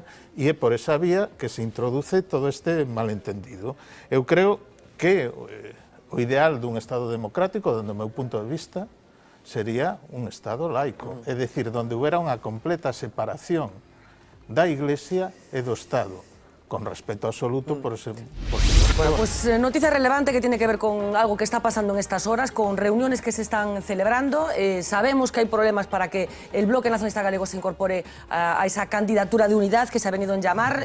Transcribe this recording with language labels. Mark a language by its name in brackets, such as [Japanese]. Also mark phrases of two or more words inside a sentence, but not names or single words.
[Galician] E é por esa vía que se introduce todo este malentendido. Eu creo que o ideal dun Estado democrático, dende o meu punto de vista, sería un Estado laico, é dicir, [Spanish] donde hubiera [Galician] unha completa separación da Iglesia e do Estado, con respeto absoluto por ese... [Spanish] Bueno, pues noticia relevante que tiene que ver con algo que está pasando en estas horas, con reuniones que se están celebrando. Sabemos que hay problemas para que el Bloque Nacionalista Galego se incorpore a esa candidatura de unidad que se ha venido en llamar.